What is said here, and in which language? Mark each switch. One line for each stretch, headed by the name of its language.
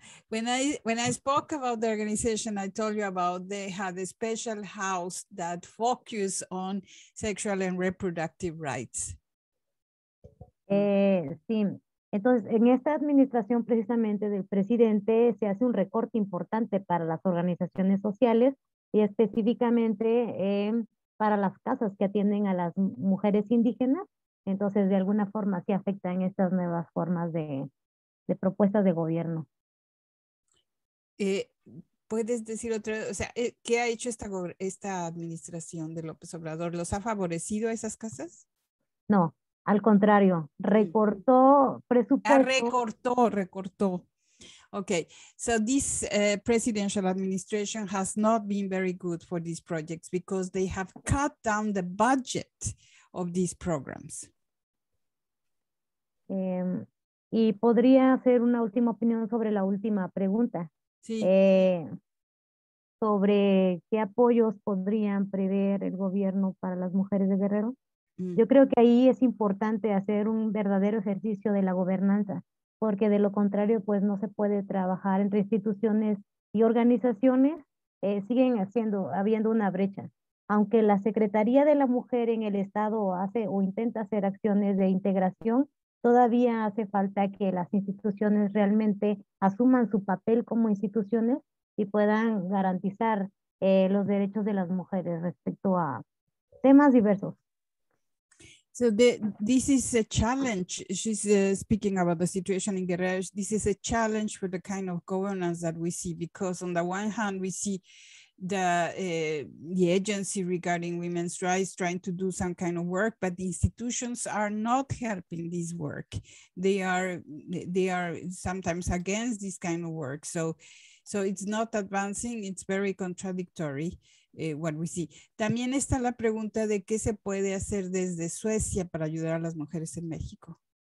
English: when I spoke about the organization, I told you about they had a special house that focused on sexual and reproductive rights.
Spanish: Sí, Entonces, en esta administración precisamente del presidente se hace un recorte importante para las organizaciones sociales y específicamente para las casas que atienden a las mujeres indígenas. Entonces, de alguna forma sí afectan estas nuevas formas de propuestas de gobierno. ¿Puedes decir otra, o sea, qué ha hecho esta administración de López Obrador? ¿Los ha favorecido a esas casas? No, al contrario, recortó presupuesto. Recortó.
English: Okay, so this presidential administration has not been very good for these projects because they have cut down the budget of these programs.
Spanish: Y podría hacer una última opinión sobre la última pregunta. Sí. Sobre qué apoyos podrían prever el gobierno para las mujeres de Guerrero. Yo creo que ahí es importante hacer un verdadero ejercicio de la gobernanza, porque de lo contrario, pues no se puede trabajar entre instituciones y organizaciones, siguen habiendo una brecha. Aunque la Secretaría de la Mujer en el Estado hace o intenta hacer acciones de integración, todavía hace falta que las instituciones realmente asuman su papel como instituciones y puedan garantizar los derechos de las mujeres respecto a temas diversos.
English: So this is a challenge. She's speaking about the situation in Guerrero. This is a challenge for the kind of governance that we see, because on the one hand, we see the agency regarding women's rights trying to do some kind of work, but the institutions are not helping this work. They are sometimes against this kind of work. So it's not advancing. It's very contradictory. What we see.
Spanish: También está la pregunta de qué se puede hacer desde Suecia para ayudar a las mujeres en México.